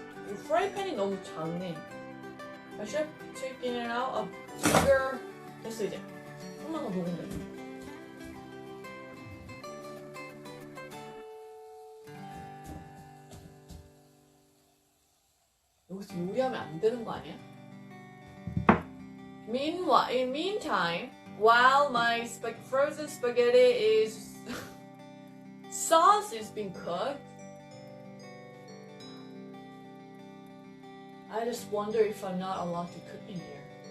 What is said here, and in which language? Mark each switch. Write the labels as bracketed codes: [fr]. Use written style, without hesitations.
[ko] 이 프라이팬이 너무 작네. [en] I should have taken it out of bigger. [ko] 됐어 이제. 한번 더 녹으면 돼. 여기서 요리하면 안 되는 거 아니야? [en] Meanwhile, in meantime, while my frozen spaghetti is sauce is being cooked, I just wonder if I'm not allowed to cook in here.